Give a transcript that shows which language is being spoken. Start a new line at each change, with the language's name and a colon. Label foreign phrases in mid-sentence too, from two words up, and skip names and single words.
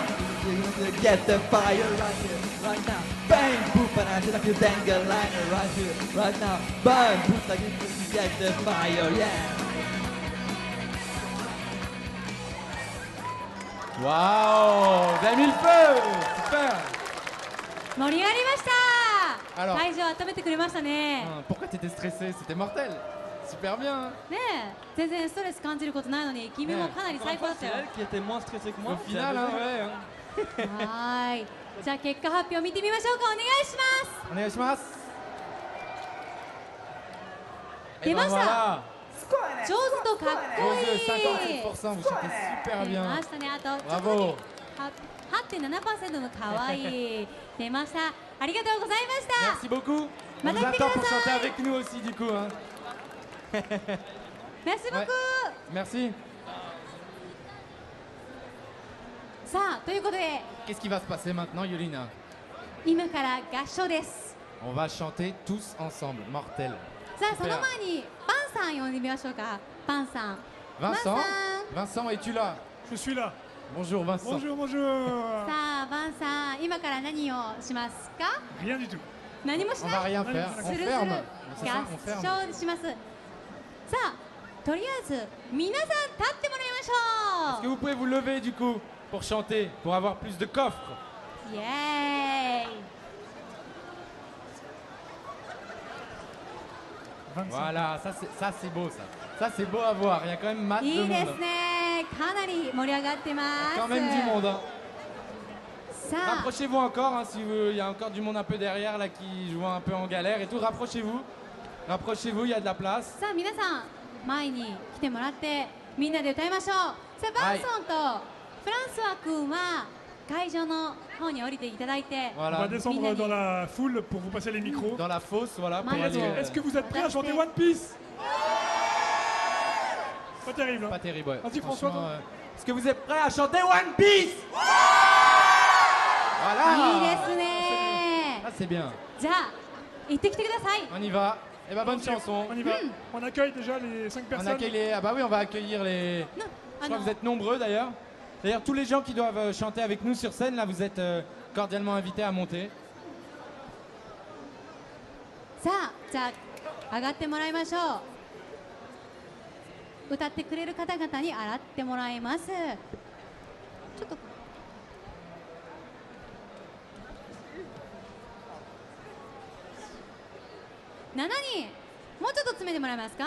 English: You got to get the fire right here, right now Bang! Boop! And I should thank the liner right here, right now Bang! Boop! Like you get the fire, yeah!
French: Waouh! Vous avez mis le feu! Super!
Japanese: 盛り上がりました。
French: Alors
Japanese: 会場温めてくれましたね。
French: Pourquoi t'étais stressé? C'était mortel! Super bien!
Japanese: ねえ、全然ストレス感じることないのに君もかなり最高だったよ。
French: C'est elle qui était moins stressée que moi. Au final, hein, ouais.
Japanese: はーい。じゃあ結果発表見てみましょうか。お願いします。お願いします。出ました。
French: voilà.
Japanese: 上手とかっこいい。 57%,
French: vous chantez super
Japanese: 出
French: bien.
Japanese: ましたね。あとちょっとだ
French: Bravo.
Japanese: け 8.7% の可愛い出ました。ありがとうございました。
French: Merci beaucoup. On Madame vous attend pour Picasa. chanter avec nous aussi du coup. Hein. Merci beaucoup. Merci.
Japanese: さあということで
French: Qu'est-ce qui va se passer maintenant, Yolina?
Japanese: 今から合唱です。
French: On va chanter tous ensemble, mortel.
Japanese: さあその前にパンさん呼んでみましょうか。パンさん。 Vincent, パンさん。
French: Vincent, es-tu là? Je suis là. Bonjour Vincent. Bonjour, bonjour.
Japanese: さあバンさん今から何をしますか。
French: Rien du tout.
Japanese: 何もし
French: On
Japanese: な
French: va
Japanese: い。
French: rien faire.
Japanese: す
French: On
Japanese: るする
French: ferme. C'est ça,
Japanese: 合
French: on ferme.
Japanese: 唱します。さあとりあえず皆さん立ってもらいまし
French: Est-ce
Japanese: ょ
French: que
Japanese: う。
French: vous pouvez vous lever du coup pour chanter, pour avoir plus de coffres?
Japanese: イエーイ。
French: 25. Voilà, ça c'est beau ça. Ça c'est beau à voir. Il y a quand même masse de
Japanese: いい
French: monde.
Japanese: ですね。かなり盛り上がってま
French: Quand même du
Japanese: す。
French: monde. Hein.
Japanese: さあ、
French: Rapprochez-vous encore, hein, si il y a encore du monde un peu derrière là qui joue un peu en galère et tout. Rapprochez-vous, rapprochez-vous, il y a de la place.
Japanese: さあ皆さん前に来てもらってみんなで歌いましょう。さあバンソンとフランスワ君は会場の方に降りていただいて、
French: On va Voilà, descendre dans la foule pour vous passer les micros. dans la fosse, voilà. Pour Mario. aller, Est-ce que vous êtes prêts à chanter One Piece? Pas terrible. Hein. Pas terrible. Ouais. Vas-y, François, Franchement, toi. Est-ce que vous êtes prêts à chanter One Piece?
Japanese: いい
French: Voilà.
Japanese: ですね。
French: Ah, c'est bien.
Japanese: じゃあ行ってきてください。
French: On y va. Et bah bonne chanson. On y va. On accueille déjà les 5 On personnes. accueille les. Ah bah oui, on va accueillir les.
Japanese: な
French: Je crois que vous êtes nombreux d'ailleurs. D'ailleurs, tous les gens qui doivent chanter avec nous sur scène, là, vous êtes cordialement invités à monter.
Japanese: さあじゃあ上がってもらいましょう。歌ってくれる方々に洗ってもらいます。ちょっと7人もうちょっと詰めてもらえますか。